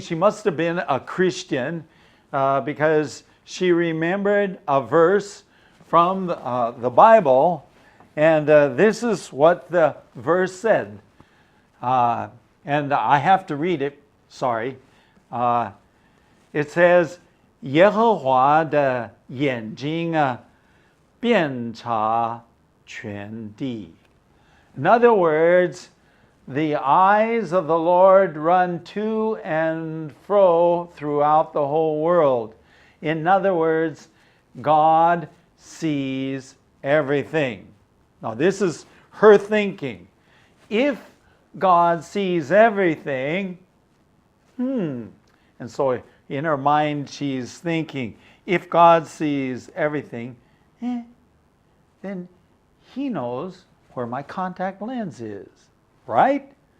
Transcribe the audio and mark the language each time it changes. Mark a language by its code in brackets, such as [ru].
[en] She must have been a Christian because she remembered a verse from the Bible, and this is what the verse said. And I have to read it, sorry. It says, [zh] 耶和华的眼睛遍察全地. [en] In other words, the eyes of the Lord run to and fro throughout the whole world. In other words, God sees everything. Now, this is her thinking. If God sees everything, and so in her mind she's thinking, if God sees everything, then He knows where my contact lens is. Right?